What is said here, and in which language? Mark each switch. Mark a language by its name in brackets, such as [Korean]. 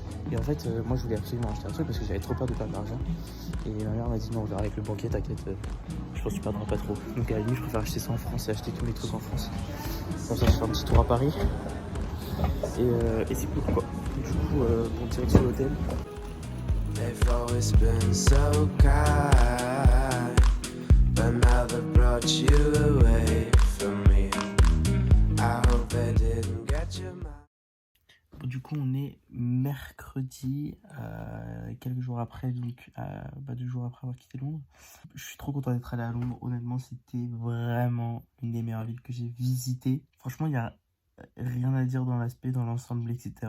[French] Et en fait, moi, je voulais absolument acheter un truc parce que j'avais trop peur de perdre de l'argent. Et ma mère m'a dit non, on verra avec le banquier, t'inquiète, je pense que tu perdras pas trop. Donc, à la limite, je préfère acheter ça en France et acheter tous mes trucs en France. Comme ça, je fais un petit tour à Paris. Et c'est cool quoi. Du coup, bon, direction l'hôtel. [English] They've always been so kind, but now they brought you away from me. I hope they didn't get your mind. [French] Bon, du coup, on est mercredi, quelques jours après, donc 2 jours après avoir quitté Londres. Je suis trop content d'être allé à Londres. Honnêtement, c'était vraiment une des meilleures villes que j'ai visitées. Franchement, il y a rien à dire dans l'aspect, dans l'ensemble, etc.